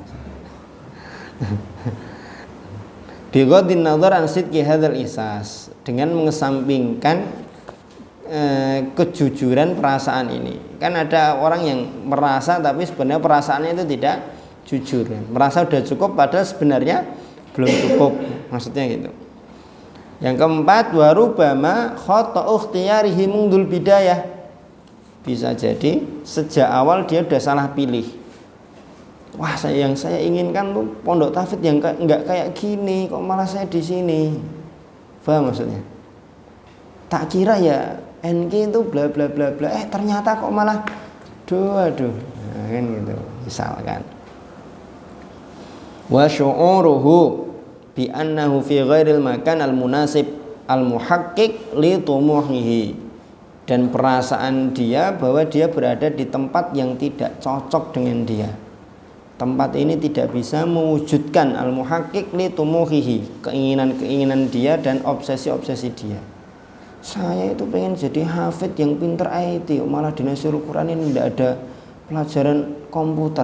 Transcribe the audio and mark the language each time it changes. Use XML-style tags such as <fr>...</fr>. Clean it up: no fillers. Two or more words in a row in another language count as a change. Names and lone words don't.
<ar>بغض النظر عن صدق هذا الإحساس,</ar> <id>dengan mengesampingkan kejujuran perasaan ini. Kan ada orang yang merasa tapi sebenarnya perasaannya itu tidak jujur, merasa udah cukup padahal sebenarnya belum cukup, maksudnya gitu. Yang keempat,</id> <ar>وربما خطأ اختياره منذ البداية,</ar> <id>bisa jadi sejak awal dia udah salah pilih. Wah, yang saya inginkan tuh pondok tahfidz yang enggak kayak gini, kok malah saya di sini. Paham maksudnya? Tak kira ya NK itu bla bla bla bla, ternyata kok malah aduh, nah, kan gitu misalkan.</id> <ar>وشعوره بأنه في غير المكان المناسب المحقق لطموحه,</ar> <id>dan perasaan dia bahwa dia berada di tempat yang tidak cocok dengan dia. Tempat ini tidak bisa mewujudkan</id> <ar>المحقق لطموحه,</ar> <id>keinginan-keinginan dia dan obsesi-obsesi dia. Saya itu pengen jadi hafid yang pinter IT, malah di Nasirul Quran ini tidak ada pelajaran komputer.</id>